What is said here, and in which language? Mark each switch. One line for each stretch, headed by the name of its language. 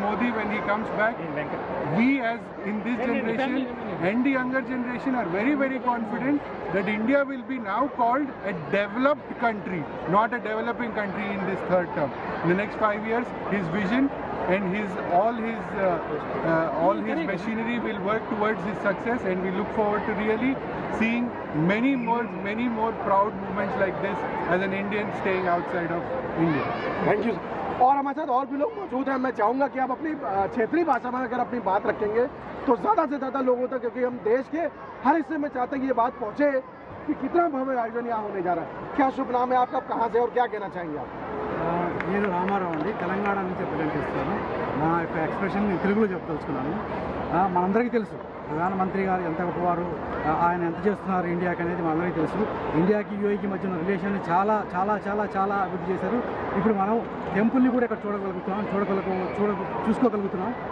English: Modi, when he comes back, we as in this generation and the younger generation are very, very confident that India will be now called a developed country, not a developing country in this 3rd term. In the next 5 years, his vision and all his machinery will work towards his success, and we look forward to really seeing many more proud moments like this as an Indian staying outside of India. Thank you.
Hindi: और हमारे साथ और भी लोग मौजूद हैं। मैं चाहूँगा कि आप अपनी क्षेत्रीय भाषा में अगर अपनी बात रखेंगे तो ज़्यादा से ज़्यादा लोगों तक, क्योंकि हम देश के हर हिस्से में चाहते हैं कि ये बात पहुँचे कि कितना भव्य आयोजन यहाँ होने जा रहा है। क्या शुभ नाम है आपका, आप कहाँ से और क्या कहना चाहेंगे आप?
Telugu: నేను రామారావు అండి, తెలంగాణ నుంచి ప్రజెంట్ చేస్తాను. నా యొక్క ఎక్స్ప్రెషన్ నేను తెలుగులో చెప్పదలుచుకున్నాను. మనందరికీ తెలుసు ప్రధానమంత్రి గారు ఎంత గొప్పవారు, ఆయన ఎంత చేస్తున్నారు ఇండియాకి అనేది మనందరికీ తెలుసు. ఇండియాకి యూఏఈకి మధ్య ఉన్న రిలేషన్ చాలా చాలా చాలా చాలా అభివృద్ధి చేశారు. ఇప్పుడు మనం టెంపుల్ని కూడా ఇక్కడ చూసుకోగలుగుతున్నాం.